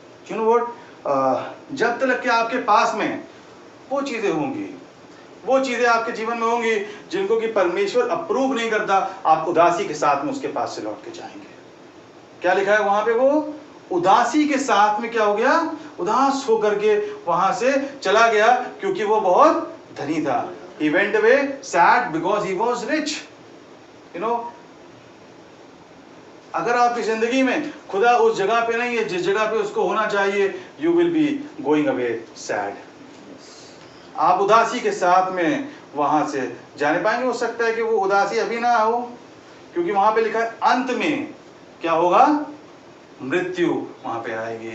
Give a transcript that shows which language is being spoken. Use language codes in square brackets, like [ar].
[hi] You know what, जब तक कि आपके पास में वो चीजें होंगी, वो चीजें आपके जीवन में होंगी जिनको कि परमेश्वर अप्रूव नहीं करता, आप उदासी के साथ में उसके पास से लौट के जाएंगे। क्या लिखा है वहां पे, वो उदासी के साथ में क्या हो गया, उदास होकर के वहां से चला गया, क्योंकि वो बहुत धनी था। [en] He went away sad because he was rich. [hi] You know, अगर आपकी जिंदगी में खुदा उस जगह पे नहीं है जिस जगह पे उसको होना चाहिए, [en] you will be going away sad. [hi] आप उदासी के साथ में वहां से जाने पाएंगे। हो सकता है कि वो उदासी अभी ना हो, क्योंकि वहां पे लिखा है अंत में क्या होगा, मृत्यु वहां पे आएगी।